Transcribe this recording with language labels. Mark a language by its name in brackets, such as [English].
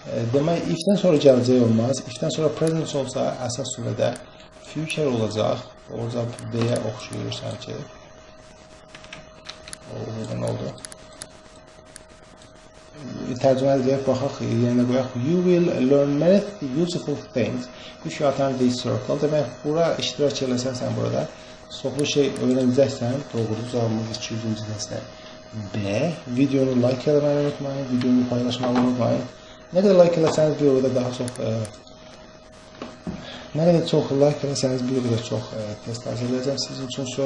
[Azerbaijani] Demək, if-dən sonra gələcək olmaz. If-dən sonra present olsa, əsas surədə future olacaq. Orada B-yə oxşuyur sanki. Oradan oldu. Tərcümə edək, baxaq, yerinə qoyaq. [English] You will learn many useful things if you attend this circle. [Azerbaijani] Demək, bura iştirak eləsən sən burada. Çoxlu şey öyrənəcəksən. Doğrudur, cavabımız 200-cü dəstə. B. Videonu like eləməyi unutmayın, videonu paylaşmağı unutmayın. Nə qədər like eləsəniz bir o qədər daha çox nə qədər çox like eləsəniz bir o qədər çox test hazırlayacağım sizin üçün.